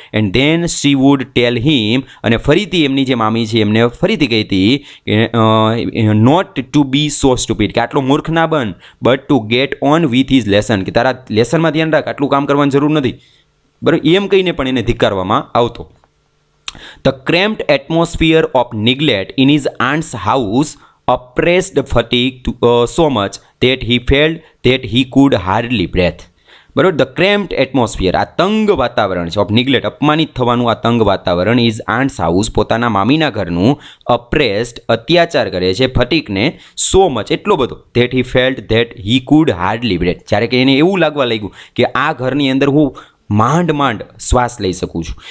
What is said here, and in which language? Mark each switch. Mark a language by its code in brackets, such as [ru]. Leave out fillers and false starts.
[en] and then she would tell him, [gu] અને ફરીથી એમની જે મામી છે એમને ફરીથી કહેતી કે [en] not to be so stupid, [gu] કે આટલો મૂર્ખ ના બન, [en] but to get on with his lesson, [gu] કે તારા લેસનમાં ધ્યાન રાખ, આટલું કામ કરવાની જરૂર નથી. બરાબર, એમ કહીને પણ એને ધિક્કારવામાં આવતો. [en] The cramped atmosphere of neglect in his aunt's house oppressed fatigue so much that he felt that he could hardly breathe. [gu] બરાબર, ધ ક્રેમ્પ્ડ એટમોસ્ફિયર, આ તંગ વાતાવરણ છે ઓફ નિગ્લેક્ટ, અપમાનિત થવાનું આ તંગ વાતાવરણ, ઇઝ આન્ટ્સ હાઉસ, પોતાના મામીના ઘરનું, અપ્રેસ્ડ અત્યાચાર કરે છે ફટીકને, સો મચ એટલો બધો, [en] that he felt that he could hardly breathe, [gu] જ્યારે કે એને એવું લાગવા લાગ્યું કે આ ઘરની અંદર હું માંડ શ્વાસ લઈ શકું છું.